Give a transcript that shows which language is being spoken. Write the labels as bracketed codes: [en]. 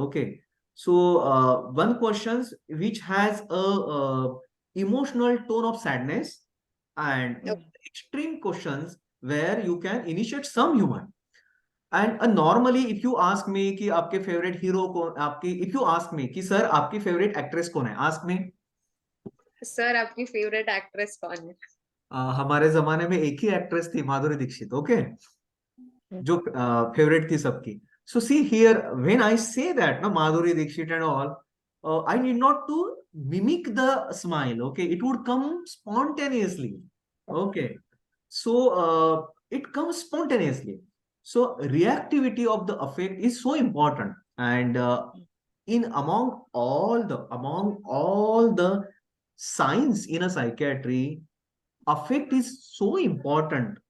[en] Okay, so one questions which has a emotional tone of sadness, and extreme questions where you can initiate some humor. And normally, if you ask me [hi] कि आपके [en] favorite hero [hi] कौन, आपकी [en] if you ask me [hi] कि sir आपकी [en] favorite actress [hi] कौन है, [en] ask me. [hi] Sir आपकी favourite actress कौन है? हमारे जमाने में एक ही एक्ट्रेस थी, माधुरी दीक्षित. ओके. जो फेवरेट थी सबकी. [en] So see here, when I say that, na, Madhuri Dixit and all, I need not to mimic the smile. Okay, it would come spontaneously. Okay, so it comes spontaneously. So reactivity of the affect is so important, and among all the signs in a psychiatry, affect is so important.